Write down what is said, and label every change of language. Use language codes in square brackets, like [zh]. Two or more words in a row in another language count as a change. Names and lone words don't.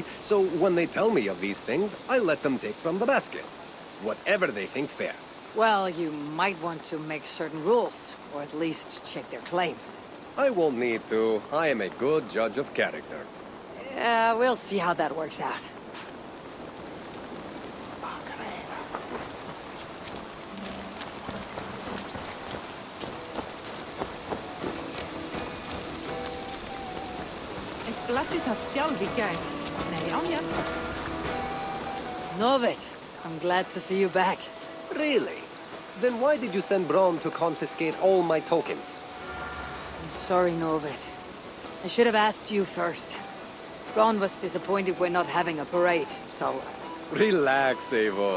[en] So when they tell me of these things, I let them take from the basket. Whatever they think fair. Well, you might want to make certain rules, or at least check their claims. I won't need to. I am a good judge of character. We'll see how that works out. [is] Blætti það sjálf í gær. Nei, á mér. [en] Novit, I'm glad to see you back. Really? Then why did you send Braun to confiscate all my tokens? I'm sorry, Novit. I should have asked you first. Ron was disappointed we're not having a parade, so... Relax, Eivor.